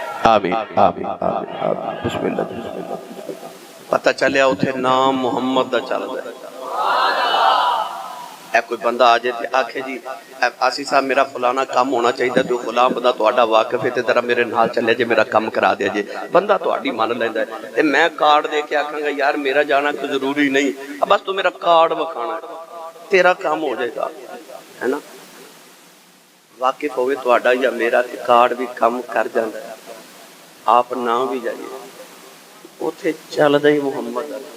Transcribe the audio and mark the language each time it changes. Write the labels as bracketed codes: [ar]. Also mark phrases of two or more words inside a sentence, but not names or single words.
[pa] آمین آمین آمین آمین بسم اللہ پتہ چلیا اتھے نام محمد دا چل رہا ہے اے کوئی بندہ آ جائے آکھے جی آسی صاحب میرا فلانا کام ہونا چاہیے تو فلان بندہ تہاڈا واقف ہے تے ذرا میرے نال چلے جے میرا کام کرا دیا جے بندہ تہاڈی مان لیندا ہے تے میں کارڈ دے کے آکھاں گا یار میرا جانا کوئی ضروری نہیں اب بس تو میرا کارڈ وکھانا ہے [ur] تیرا کام ہو جائے گا [pa] ہے نا واقف ہوئے تہاڈا یا میرا تے کارڈ بھی کم کر جاندا ہے آپ نہ بھی جائیے اتھے چل دے محمد